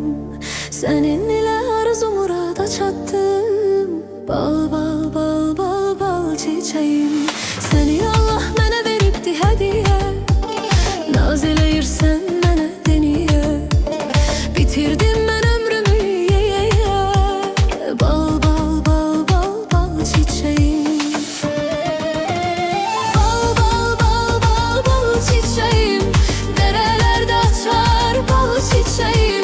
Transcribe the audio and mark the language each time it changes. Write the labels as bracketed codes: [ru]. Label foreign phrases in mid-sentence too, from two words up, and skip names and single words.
[az] Seninle arzu murada çattım. [tr] Bal bal bal bal bal çiçeğim. [az] Seni Allah mənə veribdi hediye. Naz eləyirsən mənə deniye. Bitirdim mən ömrümü yeye. [tr] Bal bal bal bal bal çiçeğim. Çiçeğim, derelerde açar bal çiçeğim.